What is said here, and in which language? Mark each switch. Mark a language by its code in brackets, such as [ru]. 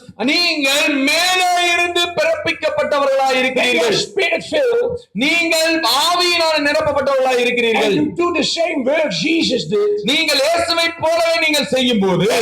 [ta] நீங்கள் மேலே இருந்து பிறப்பிக்கப்பட்டவர்களாய் [en] when you are [ta] இருக்கிறீர்கள். [en] spirit filled, [ta] நீங்கள் ஆவியினால் நிரப்பப்பட்டவர்களாய் இருக்கிறீர்கள். [en] and you do the same work Jesus did, [ta] நீங்கள் இயேசுவை போலவே நீங்கள் செய்யும் போது